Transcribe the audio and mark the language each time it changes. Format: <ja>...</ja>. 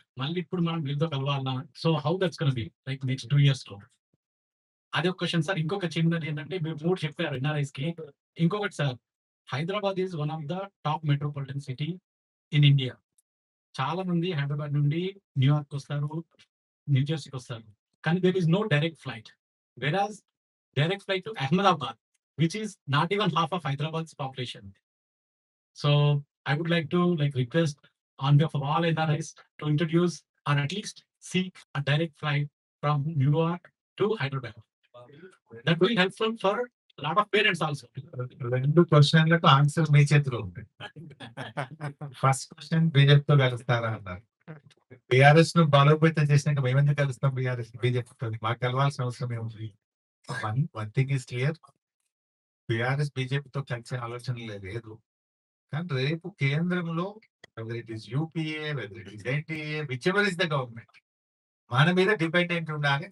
<te>మళ్ళీ ఇప్పుడు మనం వీళ్ళతో కలవాలా?</te> <en>So how that's gonna be like next 2 ఇయర్స్‌లో?</en> <te>అదొక క్వెషన్ సార్. ఇంకొక చిన్నది ఏంటంటే మీరు 3 చెప్పారు ఎన్ఆర్ఐస్‌కి. ఇంకొకటి sir,</te> <en>Hyderabad is one of the top metropolitan city in India.</en> <te>చాలా మంది హైదరాబాద్ నుండి న్యూయార్క్ వస్తారు, న్యూ జెర్సీకి వస్తారు.</te> <en>కానీ there is no direct flight. Whereas direct flight to Ahmedabad which is not even half of Hyderabad's population. So I would like to request on behalf of all NRIs to introduce or at least seek a direct flight from New York to Hyderabad. That will be helpful for a lot of parents also.</en> <te>2 క్వెషన్‌లకు answer మీ చేతిలో ఉంది. First question బీజేపీతో కలుస్తారా అన్నారు. బీఆర్ఎస్‌ను బలోపేతం చేసినాక మేమెందుకు కలుస్తాం బీజేపీతోని? మాకు కలవాల్సిన అవసరం ఏముంది?</te> <en>One thing is clear.</en> <te>BRS బీజేపీతో కలిసే ఆలోచనలే లేదు. కానీ రేపు కేంద్రంలో</te> <en>whether it is UPA, whether it is NDA, whichever is the government,</en> <te>మన మీద డిపెండెంట్ ఉండాలి.</te>